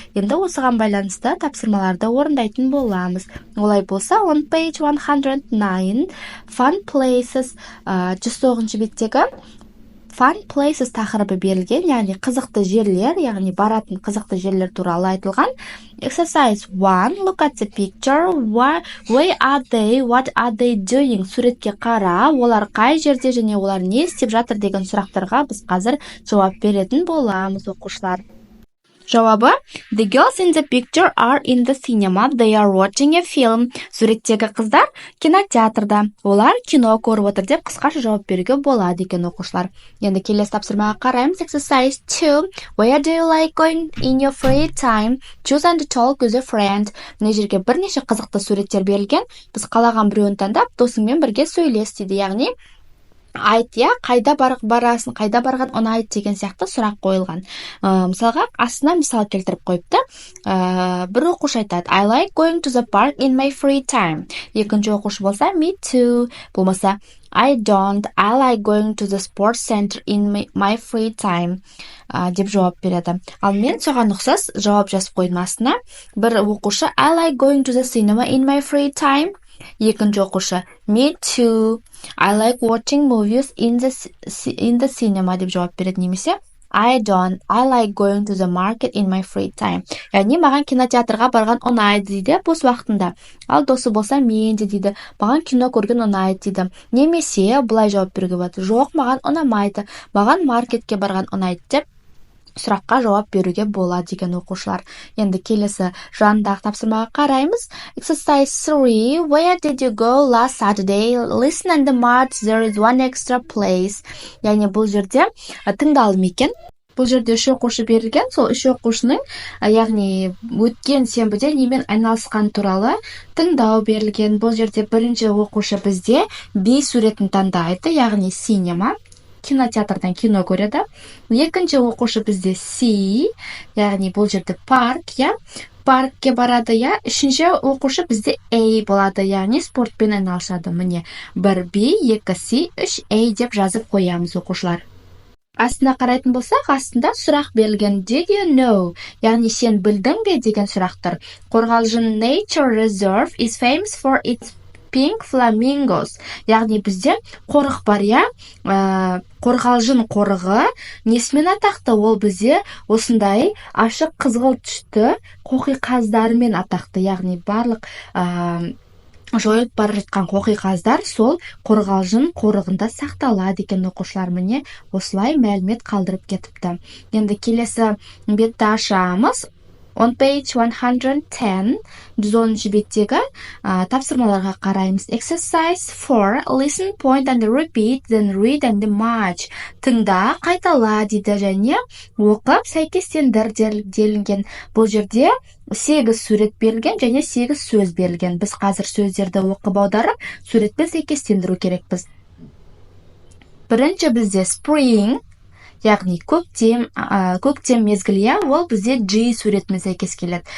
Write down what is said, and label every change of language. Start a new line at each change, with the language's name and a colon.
Kazakh: Енді осыған байланысты тапсырмаларды орындайтын боламыз. Олай болса,
English: on page 109, fun places,
Kazakh: 109-ші беттегі
English: fun places
Kazakh: тақырыбы берілген, яғни қызықты жерлер, яғни баратын қызықты жерлер туралы айтылған.
English: Exercise 1, look at the picture, where are they, what are they doing?
Kazakh: Суретке қара, олар қай жерде және олар не істеп жатыр деген сұрақтарға біз қазір жауап беретін боламыз, оқушылар. Жауабы:
English: The girls in the picture are in the cinema. They are watching a film.
Kazakh: Суреттегі қыздар кинотеатрда. Олар кино көріп отыр деп қысқаша жауап беруге болады екен, оқушылар. Енді келесі тапсырмаға қараймыз.
English: Exercise 2. Where do you like going in your free time? Choose and talk with a friend.
Kazakh: Мына жерге бірнеше қызықты суреттер берілген. Біз қалаған біреуін таңдап, досыңмен бірге сөйлес дейді. Яғни айт, қайда барасың, қайда барған ұнайды деген сияқты сұрақ қойылған. Мысалға, астына мисал келтіріп қойыпты. Бір оқушы айтады:
English: I like going to the park in my free time.
Kazakh: Екінші оқушы болса,
English: me too.
Kazakh: Болмаса,
English: I don't. I like going to the sports center in my free time.
Kazakh: Деп жауап береді. Ал мен соған ұқсас жауап жазып қойдым астына. Бір оқушы
English: I like going to the cinema in my free time.
Kazakh: Екінші оқушы
English: me too. I like watching movies in the cinema
Kazakh: деп жауап береді. Немесе
English: I don't. I like going to the market in my free time.
Kazakh: Яғни маған кинотеатрға барған ұнайды дейді бос уақытында. Ал досы болса мен де дейді, маған кино көрген ұнайды дейді. Немесе бұлай жауап беруге болады: жоқ, маған ұнамайды, маған маркетке барған ұнайды деп сұраққа жауап беруге болады деген оқушылар. Енді келесі жандағы тапсырмаға қараймыз.
English: Exercise 3. Where did you go last Saturday? Listen and march. There is one extra place.
Kazakh: Яғни бұл жерде тыңдалым екен. Бұл жерде 3 оқушы берілген. Сол 3 оқушының, яғни өткен сенбіде немен айналысқан туралы тыңдау берілген. Бұл жерде бірінші оқушы бізде B суретін таңдайды, яғни cinema. Кинотеатрдан кино көреді. Екінші оқушы бізде C, яғни бұл жерде парк, паркке барады, Үшінші оқушы бізде A болады, яғни спортпен айналысады. Міне, 1 B, 2 C, 3 A деп жазып қоямыз, оқушылар. Астына қарайтын болсақ, астында сұрақ берілген.
English: Did you know?
Kazakh: Яғни сен білдің бе деген сұрақтар.
English: Қорғалжын Nature Reserve is famous for its pink flamingos.
Kazakh: Яғни бізде қорық бар, Қорғалжын қорығы несімен атақты? Ол бізде осындай ашық қызғылт түсті қоқиқаздарымен атақты. Яғни барлық жойылып бара жатқан қоқиқаздар сол Қорғалжын қорығында сақталады екен, оқушылар. Міне осылай мәлімет қалдырып кетіпті. Енді келесі бетті ашамыз.
English: On page 110,
Kazakh: 110-ші беттегі тапсырмаларға қараймыз.
English: Exercise 4, listen, point and repeat, then read and march.
Kazakh: Тыңда, қайтала дейді және оқып, сәйкестендір делінген. Бұл жерде 8 сурет берілген және 8 сөз берілген. Біз қазір сөздерді оқып аударып, суретпен сәйкестендіру керекпіз. Бірінші бізде spring, яғни көктем мезгілі, ол бізде G суретімен сәйкес келеді.